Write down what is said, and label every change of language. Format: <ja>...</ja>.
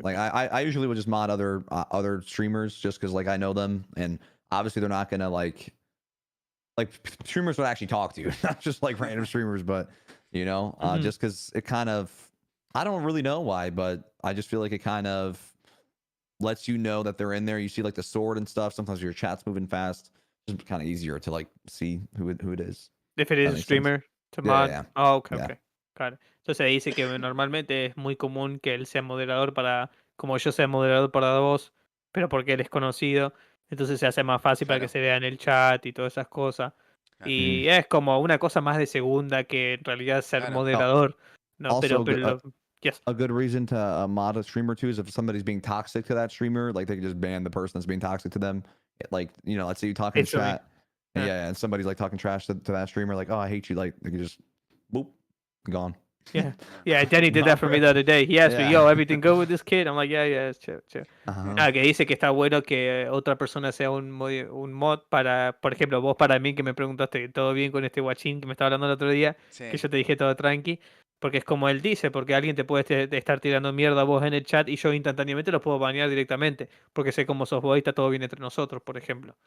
<en>Like I usually would just mod other streamers just because like I know them and obviously they're not gonna like streamers would actually talk to you, not just like random streamers, but Mhm. just because it kind of I don't really know why, but I just feel like it kind of lets you know that they're in there. You see like the sword and stuff. Sometimes your chat's moving fast. It's kind of easier to like see who it is. If it That is a makes sense. streamer to Yeah, mod. yeah. Oh, okay, Yeah.</en> <es>okay. Claro. Entonces dice que normalmente es muy común que él sea moderador como yo sea moderador para vos, pero porque él es conocido, entonces se hace más fácil para que Claro. se vea en el chat y todas esas cosas. Claro. Y es como una cosa más de segunda que en realidad ser Claro. moderador, ¿no?</es> <en>Also, Yes. a good reason to mod a streamer too is if somebody's being toxic to that streamer, like they can just ban the person that's being toxic to them. Like let's say you talk in Instantly. chat, and Yeah. yeah, and somebody's like talking trash to that streamer, like, oh, I hate you, like they can just boop, gone. Yeah. Yeah, Danny did that for me the other day. He asked me, Yeah. yo, everything good with this kid? I'm like, yeah, it's chill, chill. Uh-huh.</en> <es>Ah, que dice que está bueno que otra persona sea un mod para, por ejemplo, vos para mí que me preguntaste todo bien con este guachín que me estaba hablando el otro día, Sí. que yo te dije todo tranqui, Porque es como él dice, porque alguien te puede estar tirando mierda a vos en el chat y yo instantáneamente los puedo banear directamente, porque sé cómo sos vos y está todo bien entre nosotros, por ejemplo.</es>